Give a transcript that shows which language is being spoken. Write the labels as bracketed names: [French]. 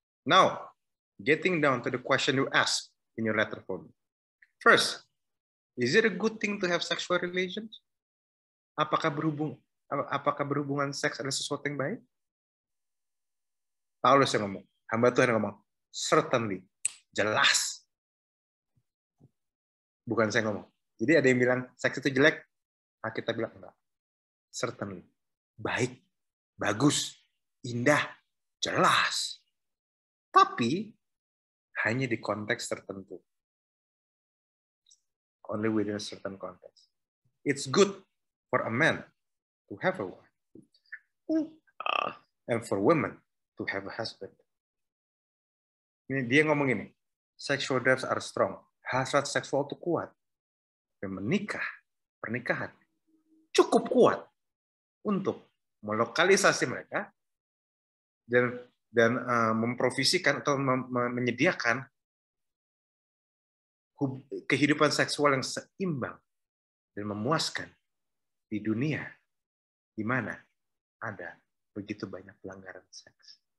[English] Now, getting down to the question you asked in your letter for me. First, is it a good thing to have sexual relations? [Indonesian] Apakah berhubungan seks adalah sesuatu yang baik? Paulus yang ngomong. Hamba Tuhan yang ngomong. Certainly. Jelas. Bukan saya ngomong. Jadi ada yang bilang seks itu jelek. Kita bilang enggak. Certainly. Baik. Bagus. Indah. Jelas. Tapi hanya di konteks tertentu. [English] Only within a certain context. It's good for a man to have a wife. And for women to have a husband. [Indonesian] Ini dia ngomong ini. [English] Sexual drives are strong. [Indonesian] Hasrat seksual itu kuat. Dan pernikahan cukup kuat untuk melokalisasi mereka dan memprovisikan atau menyediakan kehidupan seksual yang seimbang dan memuaskan di dunia di mana ada begitu banyak pelanggaran seks.